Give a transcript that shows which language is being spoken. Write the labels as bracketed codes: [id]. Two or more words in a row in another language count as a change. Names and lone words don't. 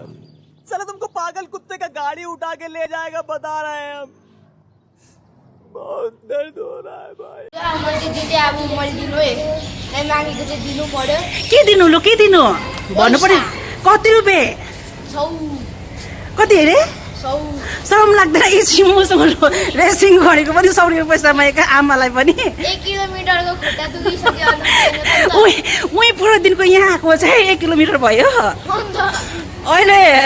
[hi] चलो तुमको पागल कुत्ते का गाड़ी उठा के ले जाएगा बता रहे हैं हम। बहुत दर्द हो रहा है भाई। [ne] के दिनु लु के दिनु भन्नु पर्यो। कति रुपियाँ कति अरे शरम लाग्दैन। एकछिन मसँग रेसिङ गरेको पनि 100 रुपियाँ पैसा मागेको आमालाई पनि। 1 किलोमिटरको खुट्टा दुखिसक्यो। उही पुरो दिनको यहाँ आएको चाहिँ 1 किलोमिटर भयो अहिले।